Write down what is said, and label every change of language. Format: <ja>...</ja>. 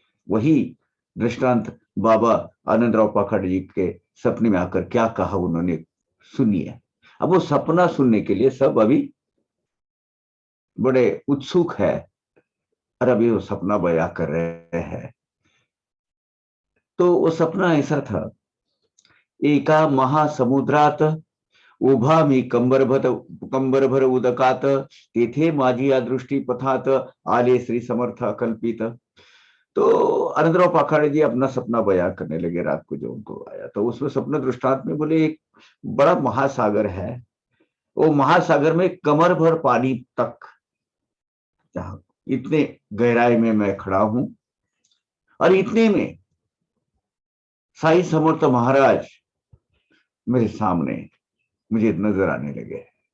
<hi>वही दृष्टांत बाबा आनंदराव पाखंड जी के सपने में आकर क्या कहा उन्होंने, सुनिए। अब वो सपना सुनने के लिए सब अभी बड़े उत्सुक है, और अभी वो सपना बयां कर रहे हैं। तो वो सपना ऐसा था,</hi> <mr>एका महासमुद्रात उभा मी कंबरभर उदकात, तेथे माझी या दृष्टी पथात, आले श्री समर्थ कल्पित।</mr> <hi>तो आनंदराव पाखाड़े जी अपना सपना बयां करने लगे रात को जो उनको आया। तो उसमें सपना दृष्टांत में बोले, एक बड़ा महासागर है, वो महासागर में कमर भर पानी तक, जहां इतने गहराई में मैं खड़ा हूं, और इतने में साई समर्थ महाराज मेरे सामने मुझे नजर आने लगे।</hi>